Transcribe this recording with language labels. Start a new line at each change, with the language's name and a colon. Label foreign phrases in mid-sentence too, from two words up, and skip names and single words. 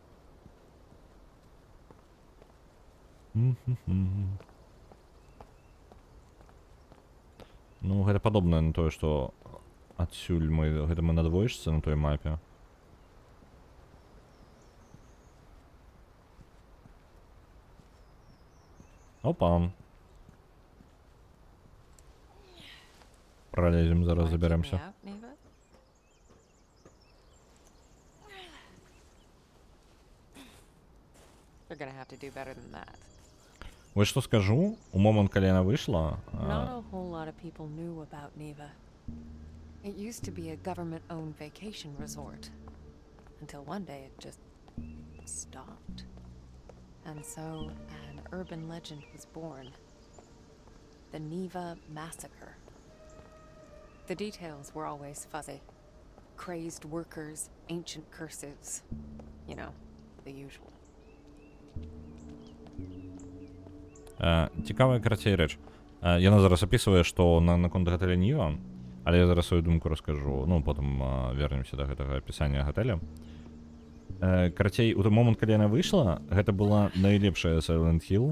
Belarusian: Ну, гэта падобнае на тое, што адсюль гэта мы на двоечцы на той мапе. Опа. Пролезем, зараз
English: Wanna keep me
Belarusian: заберемся.
English: out, Neva? You're gonna have to do better than that.
Belarusian: Вось што скажу, у момант, калі яна выйшла,
English: Not a whole lot of people knew about Neva. It used to be a government-owned vacation resort. Until one day it just stopped. And so an urban legend was born. The Neva Massacre. The details were always fuzzy. Crazed workers, ancient curses. You know, the usual.
Belarusian: Цікавая, карацей, рэч. Яна зараз апісвае, што наконт гатэля Ніва, але я зараз сваю думку раскажу. Ну, потым вернемся да гэтага апісання гатэля. Карацей, у той момант, калі яна выйшла, гэта была найлепшая Silent Hill.